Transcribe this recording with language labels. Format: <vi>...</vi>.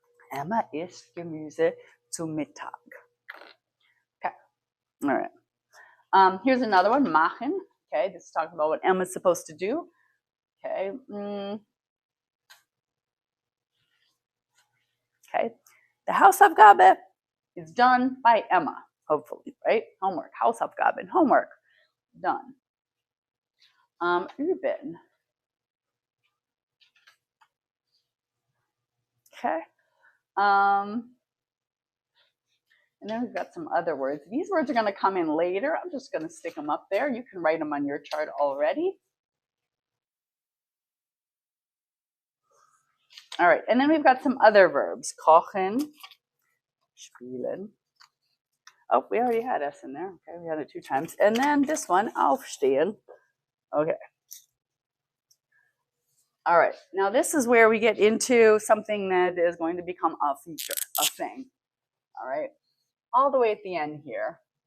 <de>Emma isst Gemüse zum Mittag.</de> <en>Okay, all right. Here's another one, machen. Okay, this is talking about what Emma's supposed to do. Okay, Okay, the Hausaufgabe is done by Emma, hopefully, right? Homework, Hausaufgaben, homework, done. Üben. Okay. And then we've got some other words. These words are going to come in later. I'm just going to stick them up there. You can write them on your chart already. All right, and then we've got some other verbs. Kochen, spielen. Oh, we already had S in there. Okay, we had it 2 times. And then this one, aufstehen. Okay. All right, now this is where we get into something that is going to become a feature, a thing. All right, all the way at the end here.</en>